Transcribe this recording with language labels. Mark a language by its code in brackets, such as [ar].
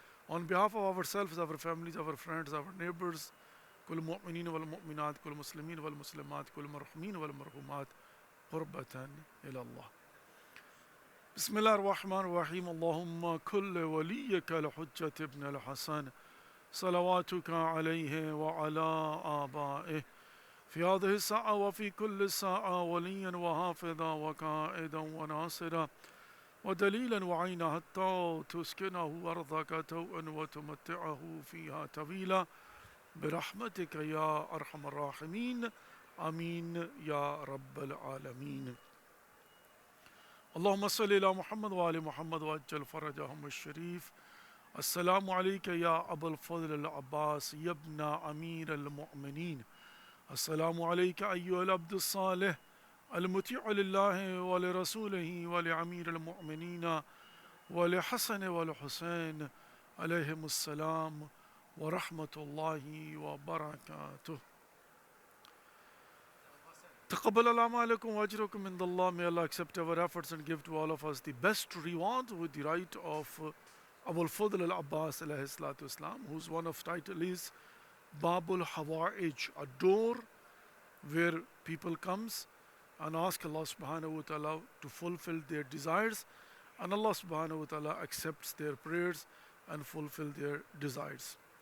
[en] On behalf of ourselves, our families, our friends, our neighbors, [ar] كل المؤمنين والمؤمنات كل المسلمين والمسلمات كل المرحومين والمرحومات قربة إلى الله. بسم الله الرحمن الرحيم. اللهم كل وليك الحجة ابن الحسن صلواتك عليه وعلى آبائه في هذه الساعة وفي كل ساعة وليا وحافظا وقائدا وناصرا ودليلا وعينا حتى تسكنه أرضك توءا وتمتعه فيها طويلا برحمتك يا أرحم الراحمين آمين يا رب العالمين. اللهم صل على محمد وآل محمد وعجل فرجهم الشريف. السلام عليك يا أبا الفضل العباس يا ابن أمير المؤمنين. السلام عليك أيها العبد الصالح المطيع لله ولرسوله ولأمير المؤمنين ولحسن والحسين عليهم السلام ورحمة الله وبركاته. تقبل الأعمالكم وأجركم عند الله. [en] May Allah accept our efforts and give to all of us the best reward with the right of Abul Fadl al-Abbas alayhi salatu islam, whose one of title is Babul Hawa'ij, a door where people comes and ask Allah subhanahu wa ta'ala to fulfill their desires, and Allah subhanahu wa ta'ala accepts their prayers and fulfill their desires.